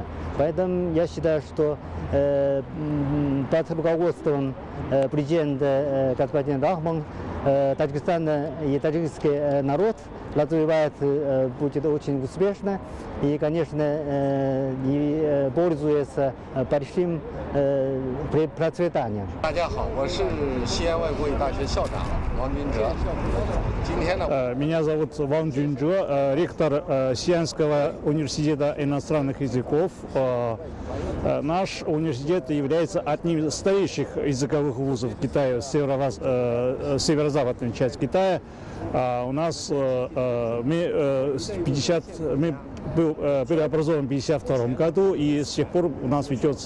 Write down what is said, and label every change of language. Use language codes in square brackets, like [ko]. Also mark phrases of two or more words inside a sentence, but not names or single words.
[ru] Поэтому я считаю, что под руководством президента господина Рахмон Таджикистан и таджикский народ развивает, будет очень успешно и, конечно, и пользуется большим процветанием. [zh] 大家好，我是西安外国语大学校长王军哲。今天呢， [ru] Меня зовут Ван Джунджо, ректор Сианского университета иностранных языков. Наш университет является одним из старейших языковых вузов Китая, северо-западной части Китая. У нас мы были образованы в 1952 году, и с тех пор у нас ведется